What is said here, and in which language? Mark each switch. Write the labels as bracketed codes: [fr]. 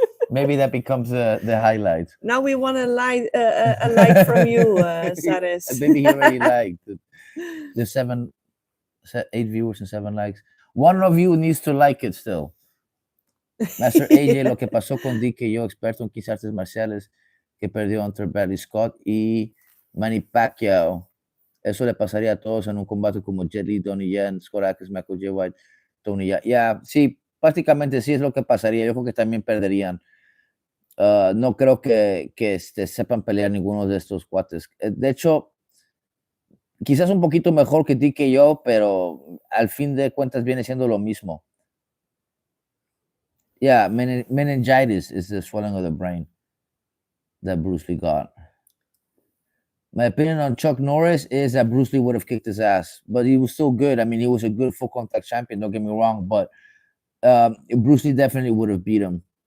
[en] Maybe that becomes the highlight. Now we want a like from you, Saris. Maybe he already liked the 8 viewers and 7 likes. One of you needs to like it still. [es] Master AJ, lo que pasó con DK, yo experto en 15 artes marciales, que perdió entre Bradley Scott y Manny Pacquiao. Eso le pasaría a todos en un combate como Jet Li, Donnie Yen, Scott Atkins, Michael J. White, Tony Ya, sí, prácticamente sí es lo que pasaría. Yo creo que también perderían. No creo que sepan pelear ninguno de estos cuates. De hecho, quizás un poquito mejor que DKO, pero al fin de cuentas viene siendo lo mismo. [en] Yeah, meningitis is the swelling of the brain that Bruce Lee got. My opinion on Chuck Norris is that Bruce Lee would have kicked his ass, but he was still good. I mean, he was a good full contact champion, don't get me wrong, but Bruce Lee definitely would have beat him.